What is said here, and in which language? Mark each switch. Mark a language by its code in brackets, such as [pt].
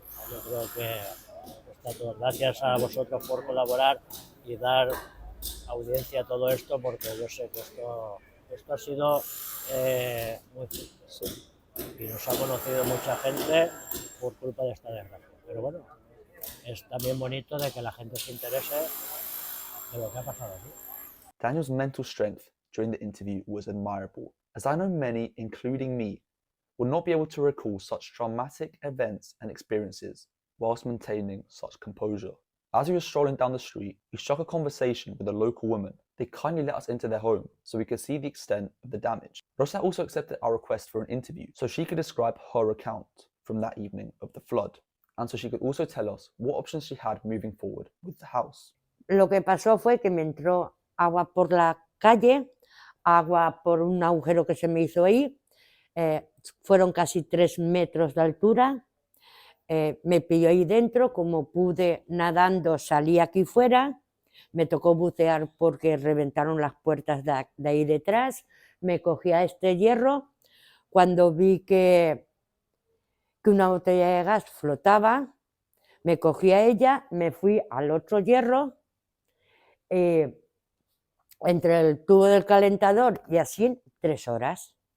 [es] Yo creo que está todo. Gracias a vosotros por colaborar y dar audiencia a todo esto, porque yo sé que esto ha sido muy difícil. Y nos ha conocido mucha gente por culpa de esta desgracia. Pero bueno, es también bonito de que la gente se interese de lo que ha pasado aquí. [en] Daniel's mental strength during the interview was admirable, as I know many, including me, will not be able to recall such traumatic events and experiences whilst maintaining such composure. As we were strolling down the street, we struck a conversation with a local woman. They kindly let us into their home so we could see the extent of the damage. Rosa also accepted our request for an interview so she could describe her account from that evening of the flood, and so she could also tell us what options she had moving forward with the house. [es] Lo que pasó fue que me entró agua por la calle, agua por un agujero que se me hizo ahí, fueron casi 3 metros de altura, me pilló ahí dentro, como pude nadando salí aquí fuera, me tocó bucear porque reventaron las puertas de ahí detrás, me cogí a este hierro, cuando vi que una botella de gas flotaba, me cogí a ella, me fui al otro hierro, entre el tubo del calentador y así 3 horas.